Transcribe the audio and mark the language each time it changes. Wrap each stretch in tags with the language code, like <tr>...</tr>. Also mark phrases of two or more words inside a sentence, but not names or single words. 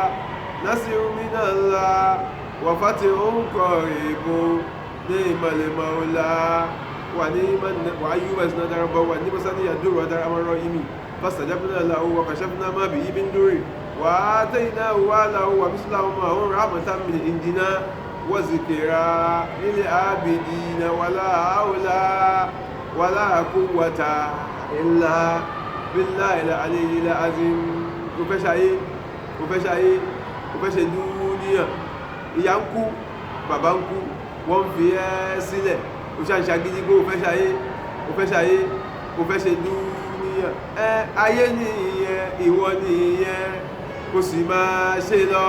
<ar>نصر من الله وفتح قريب نعم المولى وأيوب إذ نادى ربه وأني مسني الضر ودار أمر الراحمين فاستجبنا له وكشفنا ما به من ضر وآتيناه أهله ومثلهم معهم رحمة من عندنا وذكرى للعابدين ولا حول ولا قوة إلا بالله العلي العظيم.</ar> <yo>Ó fẹ́ ṣe dúníyà, ìyá ń kú, bàbá ń kú, wọ́n fi ẹ́ sílẹ̀, ó ṣàǹṣà gidi pé ó fẹ́ ṣe dúníyà. Ayé nìyẹn, ìwọ nìyẹn, kò sì máa ṣe lọ.</yo>